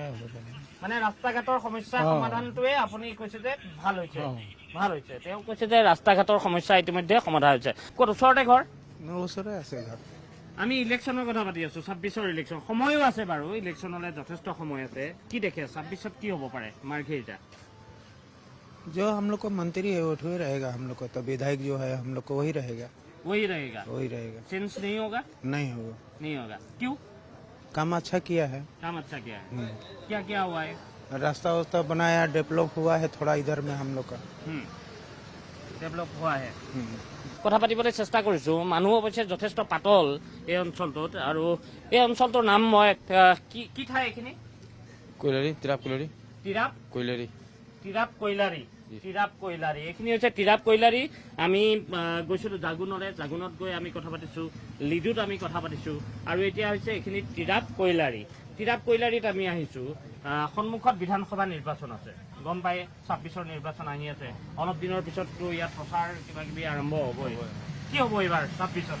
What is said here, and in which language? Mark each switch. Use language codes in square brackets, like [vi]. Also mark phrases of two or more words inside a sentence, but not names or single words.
[as] মানে ৰাস্তা ঘাটৰ সমস্যা সমাধানটোৱে আপুনি কৈছে যে ভাল হৈছে তেওঁ কৈছে যে ৰাস্তা ঘাটৰ সমস্যা ইতিমধ্যে সমাধান হৈছে ক'ত ওচৰতে ঘৰ মোৰ ওচৰতে আছে ঘৰ আমি ইলেকশ্যনৰ কথা পাতি আছো 26ৰ ইলেকশ্যন সময়ো আছে বাৰু ইলেকশ্যনলৈ যথেষ্ট সময় আছে কি দেখে 26ত কি হ'ব পাৰে মাৰ্ঘেৰিটা [hi] जो हम लोग को मंत्री है वो ही रहेगा हम लोग को तो विधायक जो है हम लोग को वही रहेगा चेंज नहीं होगा नहीं होगा क्यों काम अच्छा किया है क्या क्या हुआ है रास्ता वास्ता बनाया डेवलप हुआ है थोड़ा इधर में हम लोग का [as] ডেভেলপ হোৱা হে কথা পাতিবলৈ চেষ্টা কৰিছো মানুহ অৱশ্যে যথেষ্ট পাতল এই অঞ্চলটোত আৰু এই অঞ্চলটোৰ নাম মই কি ঠাই এইখিনি কৈলাৰী তিৰাপ কৈলাৰী তিৰাপ কৈলাৰী এইখিনি হৈছে তিৰাপ কৈলাৰী আমি গৈছিলো জাগুনত গৈ আমি কথা পাতিছো লিডুত আমি কথা পাতিছো আৰু এতিয়া হৈছে এইখিনি তিৰাপ কৈলাৰীত আমি আহিছো সন্মুখত বিধানসভা নিৰ্বাচন আছে গম পাই 26ৰ নিৰ্বাচন আহি আছে অলপ দিনৰ পিছততো ইয়াত প্ৰচাৰ কিবা কিবি আৰম্ভ হ'বই কি হ'ব এইবাৰ 26ত